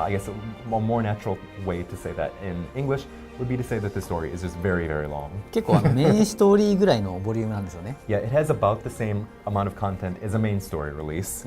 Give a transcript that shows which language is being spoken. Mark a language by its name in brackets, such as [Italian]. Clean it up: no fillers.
[English] I guess a more natural way to say that in English would be to say that the story is just very, very long. [Japanese] 結構メインストーリーぐらいのボリュームなんですよね。 [English] Yeah, it has about the same amount of content as a main story release.